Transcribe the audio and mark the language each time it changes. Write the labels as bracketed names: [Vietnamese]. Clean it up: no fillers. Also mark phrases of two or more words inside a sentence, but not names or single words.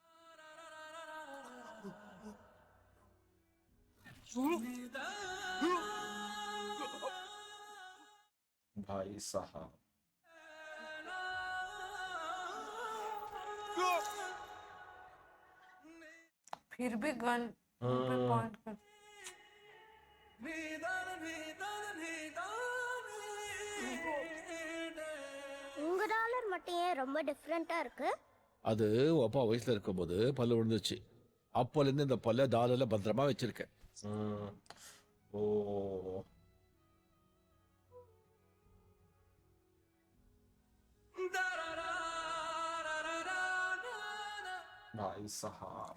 [Hindi] भाई साहब, फिर भी गन पे पॉइंट कर। [Tamil] உங்க டாலர் மட்டும் ஏன் ரொம்ப டிஃப்ரெண்டா இருக்கு? அது உன் அப்பா வயசுல இருக்கும்போது பல்லு விழுந்துச்சு. அப்போலேருந்து இந்த பல்ல டாலர்ல பத்திரமா வச்சிருக்கேன். [Hindi] ओ भाई साहब।